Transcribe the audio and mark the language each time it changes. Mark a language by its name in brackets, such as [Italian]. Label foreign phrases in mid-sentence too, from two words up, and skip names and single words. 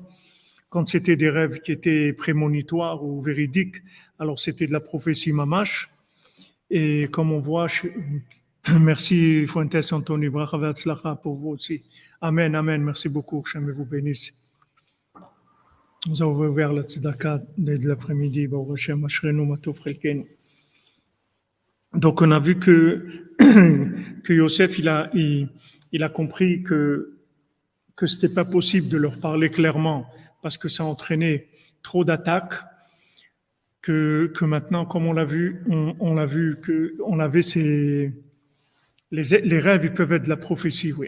[French] Quand c'était des rêves qui étaient prémonitoires ou véridiques, alors c'était de la prophétie mamash. Et comme on voit, merci Fuentes Anthony, [Hebrew] ברכה והצלחה [French] pour vous aussi. Amen, amen, merci beaucoup, que vous bénisse. Nous avons ouvert la tzedaka dès l'après-midi, [Hebrew] ברוך השם, אשרינו מה טוב חלקנו. [French] Donc on a vu que Yosef, il a compris que c'était pas possible de leur parler clairement parce que ça entraînait trop d'attaques, que maintenant, comme on l'a vu, on avait les rêves, ils peuvent être de la prophétie, oui.